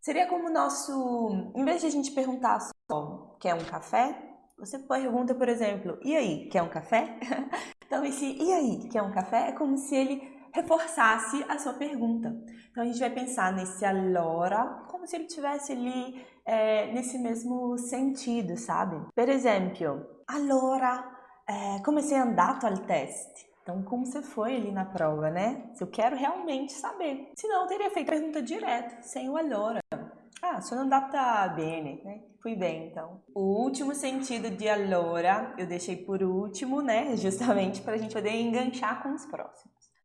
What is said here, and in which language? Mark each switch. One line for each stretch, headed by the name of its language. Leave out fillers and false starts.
Portuguese: Seria como o nosso... Em vez de a gente perguntar só, quer um café? Você pergunta, por exemplo, e aí, quer um café? Então, esse e aí, quer um café? É como se ele reforçasse a sua pergunta. Então, a gente vai pensar nesse allora como se ele estivesse ali nesse mesmo sentido, sabe?
Italian: Per esempio, allora, come sei andato al test?
Portuguese: Então, como você foi ali na prova, né? Se eu quero realmente saber. Senão, eu teria feito a pergunta direto, sem o allora.
Italian: Sono andata bene,
Portuguese: né? Fui bem, então. O último sentido de allora, eu deixei por último, né? Justamente para a gente poder enganchar com os próximos.